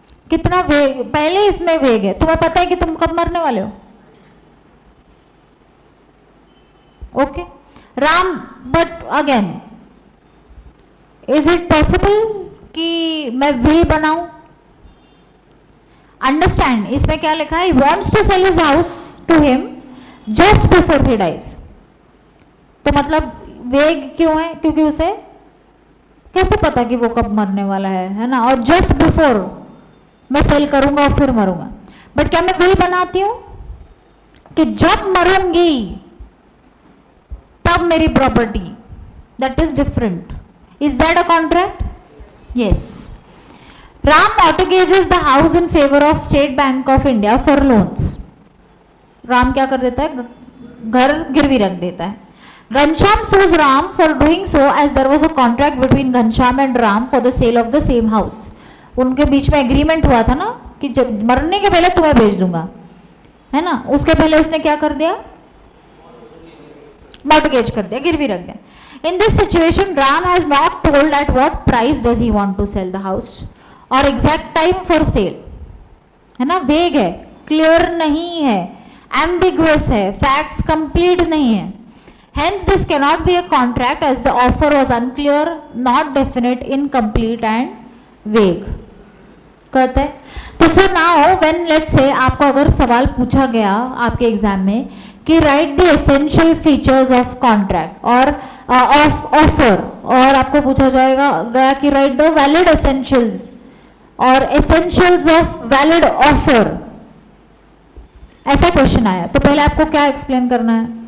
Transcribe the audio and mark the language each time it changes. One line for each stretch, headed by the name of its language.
Hindi: कितना वेग, पहले इसमें वेग है. तुम्हें पता है कि तुम कब मरने वाले हो.
English: Okay, Ram, but again is it possible कि मैं will बनाऊं?
Hindi: अंडरस्टैंड, इसमें क्या लिखा है?
English: he wants to sell his house to him just before he dies.
Hindi: तो मतलब वेग क्यों है? क्योंकि उसे कैसे पता कि वो कब मरने वाला है ना? और
English: just before
Hindi: मैं सेल करूंगा और फिर मरूंगा. बट क्या मैं विल बनाती हूं कि जब मरूंगी तब मेरी property?
English: That is different. Is that a contract? Yes. Ram mortgages the house in favour of State Bank of India for loans.
Hindi: Ram क्या कर देता है? घर गिरवी रख देता है.
English: Ghanshyam sues Ram for doing so as there was a contract between Ghanshyam and Ram for the sale of the same house.
Hindi: उनके बीच में एग्रीमेंट हुआ था ना कि जब मरने के पहले तुम्हें भेज दूंगा, है ना? उसके पहले उसने क्या कर दिया? मॉर्टगेज कर दिया, गिरवी रख दिया.
English: In this situation, Ram has not told at what price does he want to sell the house or exact time for sale.
Hindi: है ना? वेग है, क्लियर नहीं है, एम्बिगुअस है, फैक्ट्स कंप्लीट नहीं है.
English: Hence, this cannot be a contract as the offer was unclear, not definite, incomplete and vague.
Hindi: करते हैं. तो so now when let's say आपको अगर सवाल पूछा गया आपके एग्जाम में कि
English: write the essential features of contract और of offer,
Hindi: और आपको पूछा जाएगा गया कि
English: write the valid essentials और essentials of valid offer,
Hindi: ऐसा क्वेश्चन आया तो पहले आपको क्या एक्सप्लेन करना है?